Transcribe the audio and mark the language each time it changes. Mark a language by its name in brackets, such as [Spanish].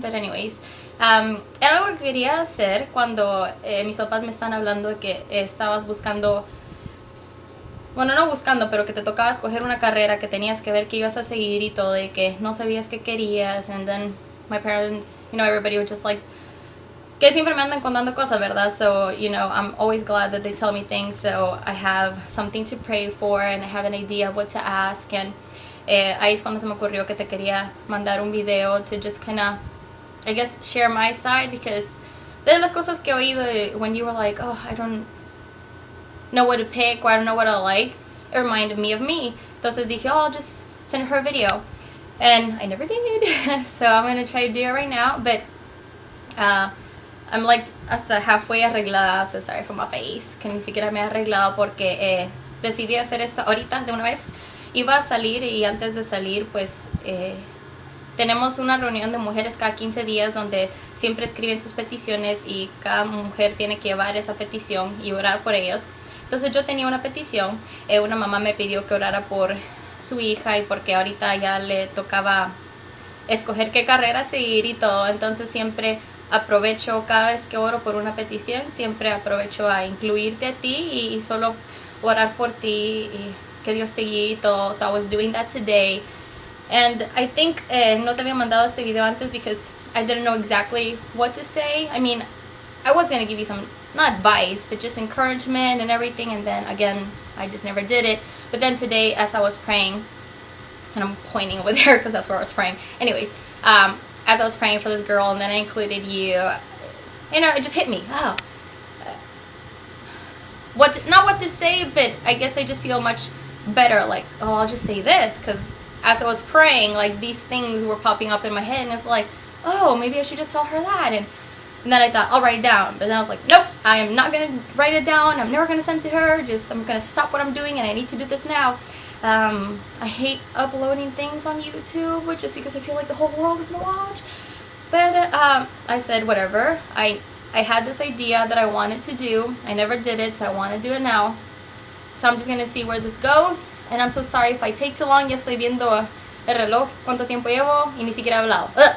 [English] But anyways, [Spanish] era algo que quería hacer cuando mis papás me están hablando de que estabas buscando, bueno, no buscando, pero que te tocaba escoger una carrera, que tenías que ver qué ibas a seguir y todo, y que no sabías qué querías. [English] And then my parents, you know, everybody was just like, [Spanish] que siempre me andan contando cosas, ¿verdad? [English] So, you know, I'm always glad that they tell me things, so I have something to pray for and I have an idea of what to ask. And [Spanish] ahí es cuando se me ocurrió que te quería mandar un video [English] to just kind of, I guess, share my side, because [Spanish] de las cosas que he oído [English] when you were like, oh, I don't know what to pick, or I don't know what I like, it reminded me of me. [Spanish] Entonces dije, [English] oh, I'll just send her a video. And I never did. So I'm going to try to do it right now. But I'm like [Spanish] hasta halfway arreglada, [English] so sorry for my face, [Spanish] que ni siquiera me he arreglado porque decidí hacer esto ahorita de una vez. Iba a salir y antes de salir pues tenemos una reunión de mujeres cada 15 días donde siempre escriben sus peticiones y cada mujer tiene que llevar esa petición y orar por ellos. Entonces yo tenía una petición, una mamá me pidió que orara por su hija y porque ahorita ya le tocaba escoger qué carrera seguir y todo. Entonces siempre aprovecho, cada vez que oro por una petición, siempre aprovecho a incluirte a ti y solo orar por ti y que Dios te guíe y todo. [English] So I was doing that today. And I think [Spanish] no te había mandado este video antes [English] because I didn't know exactly what to say. I mean, I was going to give you some, not advice, but just encouragement and everything. And then again, I just never did it. But then today, as I was praying, and I'm pointing over there because that's where I was praying. Anyways, as I was praying for this girl, and then I included you, you know, it just hit me. Oh, not what to say, but I guess I just feel much better. Like, oh, I'll just say this, because as I was praying, like these things were popping up in my head, and it's like, oh, maybe I should just tell her that. And then I thought, I'll write it down. But then I was like, nope, I am not going to write it down. I'm never going to send it to her. I'm going to stop what I'm doing, and I need to do this now. I hate uploading things on YouTube just because I feel like the whole world is going to watch. But I said, whatever. I had this idea that I wanted to do. I never did it, so I want to do it now. So I'm just going to see where this goes. And I'm so sorry if I take too long. [Spanish] Ya estoy viendo el reloj, cuánto tiempo llevo, y ni siquiera he hablado.